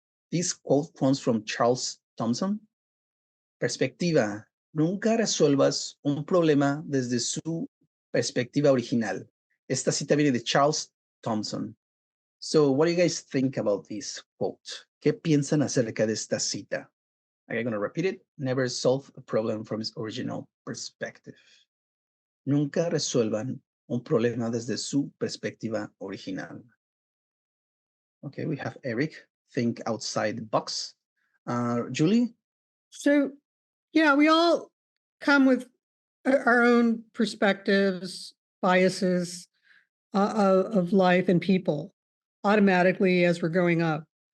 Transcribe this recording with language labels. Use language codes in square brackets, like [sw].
[en] This quote comes from Charles Thompson. Perspectiva. [es] Nunca resuelvas un problema desde su perspectiva original. Esta cita viene de [en] Charles Thompson. So what do you guys think about this quote? [es] ¿Qué piensan acerca de esta cita? [en] I'm going to repeat it. Never solve a problem from its original perspective. [es] Nunca resuelvan un problema desde su perspectiva original. [en] Okay, we have Eric. Think outside the box. Julie? So, yeah, we all come with our own perspectives, biases of life and people automatically as we're growing up.